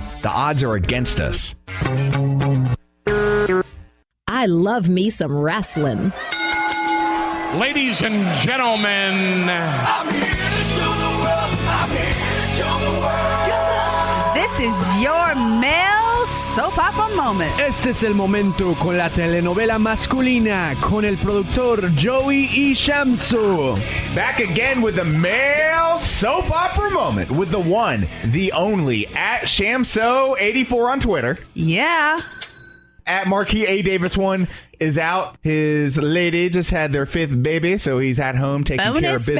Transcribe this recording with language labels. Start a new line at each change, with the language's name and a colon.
English: The odds are against us. I love me some wrestling. Ladies and gentlemen, I'm here to show the world. I'm here to show the world. This is your mail Soap Opera Moment.
Spanish: Este es el momento con la telenovela masculina con el productor Joey y Shamsu.
English: Back again with the male soap opera moment with the one, the only, at Shamso84 on Twitter. Yeah. At Marquis A. Davis 1 is out. His lady just had their 5th baby, so he's at home taking care of business.